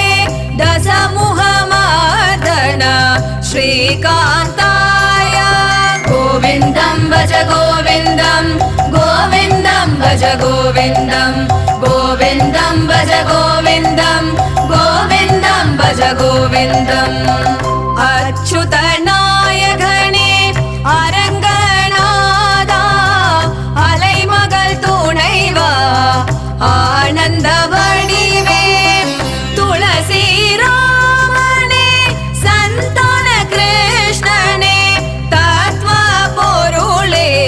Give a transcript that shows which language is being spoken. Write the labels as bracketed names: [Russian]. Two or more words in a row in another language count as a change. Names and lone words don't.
[Sanskrit] दशमुखमर्दन श्रीकान्ताय गोविन्दं भज गोविन्दं गोविन्दं भज गोविन्दं गोविन्दं भज गोविन्दं गोविन्दं भज गोविन्दम् [Tamil] अच्युतनायकने அரங்கநாதா அலைமகள் துணைவா ஆனந்த வடிவே துளசி ராமனே சந்தான கிருஷ்ணனே தத்வ பொருளே